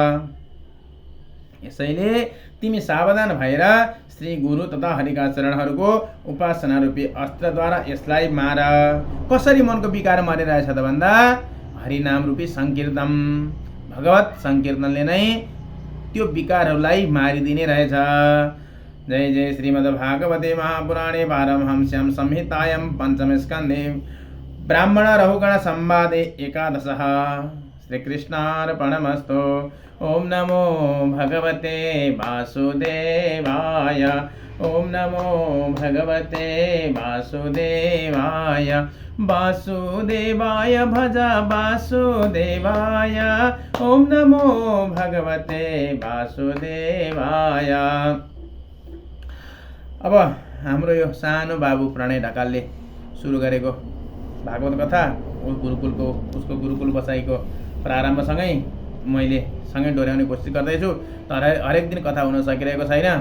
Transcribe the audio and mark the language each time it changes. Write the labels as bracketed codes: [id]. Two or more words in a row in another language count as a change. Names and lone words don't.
[ne] यसैले तिमी सावधान भएर श्री गुरु तथा हरिका चरणहरूको उपासना रूपी अस्त्रद्वारा यसलाई मार। कसरी मनको विकार मारिरहेछ त भन्दा हरिनाम रूपी संकीर्तन, भगवत संकीर्तनले नै त्यो विकारहरूलाई मारिदिने रहेछ। [sa] जय जय श्रीमद्भागवते महापुराणे पारमहंस्यां संहितायां पंचम स्कन्धे ब्राह्मण रहुगण संवादे 11 श्रीकृष्णार्पणमस्तु। ओम नमो भगवते वासुदेवाय। ओम नमो भगवते वासुदेवाय। वासुदेवाय भज वासुदेवाय। ओम नमो भगवते वासुदेवाय। [ne] अब हाम्रो यो सानो बाबु प्रणय ढकालले सुरु गरेको भागवत कथा उसको गुरुकुल बसाइको प्रारम्भसँगै मैले सँगै डोर्याउने कोसिस गर्दैछु, तर हरेक दिन कथा हुन सकिरहेको छैन।